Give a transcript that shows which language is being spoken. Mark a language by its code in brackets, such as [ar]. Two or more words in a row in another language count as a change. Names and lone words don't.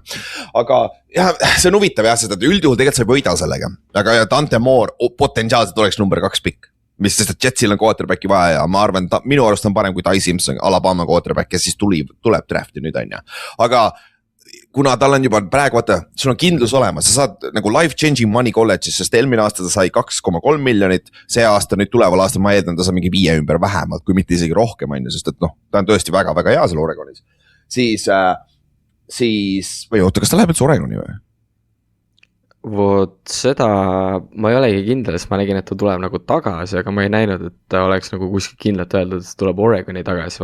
[et] Aga jah, see on huvitav jah, sest üldjuhul tegelikult sa ei võida sellega, aga Dante Moore potentsiaalselt oleks number 2 pikk, mis sest, et Jetsil on quarterbacki vaja ja ma arvan, minu arust on parem kui Ty Simpson, Alabama quarterback, kes siis tuleb drafti nüüd on ja, aga kuna tal on juba praegu, vaata, sul on kindlus olemas, sa saad nagu [en] life changing money [et] college'is, sest eelmine aasta ta sai 2,3 miljonit, see aasta nüüd tuleval aastal ma eeldan, ta saab mingi 5 ümber vähemalt, kui mitte isegi rohkem on ju, sest et ta on tõesti väga-väga hea seal Oregonis. Siis, või oota, kas ta läheb üldse Oregoni või? Vot seda ma ei olegi kindel, sest ma nägin, et ta tuleb nagu tagasi, aga ma ei näinud, et ta oleks nagu kuskil kindlalt öeldud, et ta tuleb Oregoni tagasi.